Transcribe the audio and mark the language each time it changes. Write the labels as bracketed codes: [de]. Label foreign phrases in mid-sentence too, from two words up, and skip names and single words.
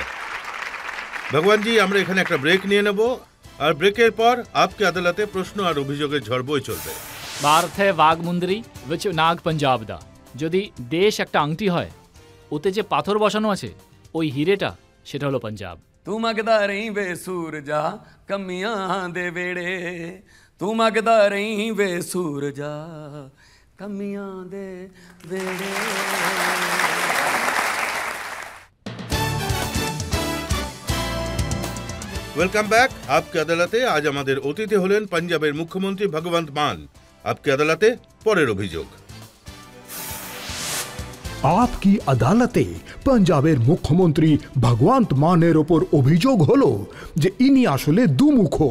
[bn] ভগবানজি, আমরা এখানে একটা ব্রেক নিয়ে নেব, আর ব্রেকের পর আপকে আদালতে প্রশ্ন আর অভিযোগের ঝড় বই চলবে। [pa] ਭਾਰਤ ਹੈ ਬਾਘਮੁੰਦਰੀ ਵਿੱਚ ਨਗ ਪੰਜਾਬ ਦਾ। [bn] যদি দেশ একটা আংটি হয়, ওতে যে পাথর বসানো আছে ওই হিরেটা, সেটা হলো পাঞ্জাব। [pa] ਤੂੰ ਮੰਗਦਾ ਰਹੀਂ ਵੇ ਸੂਰਜਾ ਕਮੀਆਂ ਦੇ ਵੇੜੇ, ਤੂੰ ਮੰਗਦਾ ਰਹੀਂ ਵੇ ਸੂਰਜਾ ਕਮੀਆਂ ਦੇ ਵੇੜੇ। [en] welcome back আপকে আদালতে। [bn] আজ আমাদের অতিথি হলেন পাঞ্জাবের মুখ্যমন্ত্রী ভগবন্ত মান। আপকে আদালতে পরের অভিযোগ। আপকি আদালতে পাঞ্জাবের মুখ্যমন্ত্রী ভগবন্ত মানের ওপর অভিযোগ হলো যে ইনি আসলে দুমুখ।